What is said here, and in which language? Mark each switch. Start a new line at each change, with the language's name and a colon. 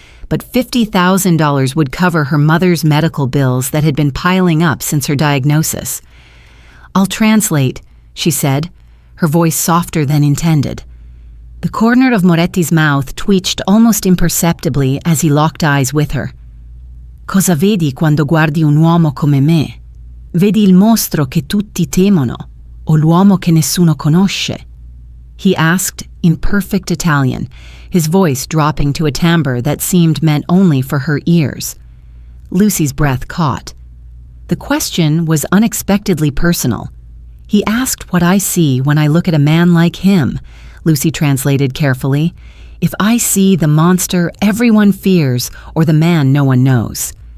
English: But $50,000 would cover her mother's medical bills that had been piling up since her diagnosis. "I'll translate," she said, her voice softer than intended. The corner of Moretti's mouth twitched almost imperceptibly as he locked eyes with her.
Italian: "Cosa vedi quando guardi un uomo come me? Vedi il mostro che tutti temono, o l'uomo che nessuno conosce?"
English: he asked in perfect Italian, his voice dropping to a timbre that seemed meant only for her ears. Lucy's breath caught. The question was unexpectedly personal. "He asked what I see when I look at a man like him," Lucy translated carefully. "If I see the monster everyone fears or the man no one knows."